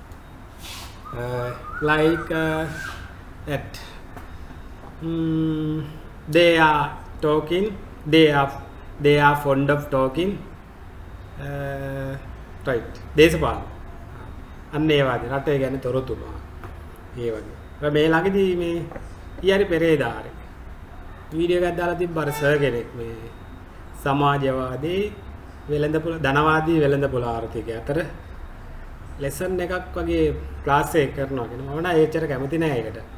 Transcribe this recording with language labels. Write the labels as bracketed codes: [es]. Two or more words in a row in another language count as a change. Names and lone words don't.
[en] Like that. They are fond of talking. Right. [si] දේශපාලන. අන්න ඒ වගේ රටේ ගැන තොරතුරු. ඒ වගේ. මේ ළඟදී මේ ඊයරි පෙරේදාරේ වීඩියෝ එකක් දාලා තිබ්බ අර සර් කෙනෙක් මේ සමාජවාදී වෙළඳපොළ ධනවාදී වෙළඳපොළ ආර්ථිකය අතර ලෙසන් එකක් වගේ ක්ලාස් එකක් කරනවා කියන මම නෑ ඒච්චර කැමති නෑ ඒකට.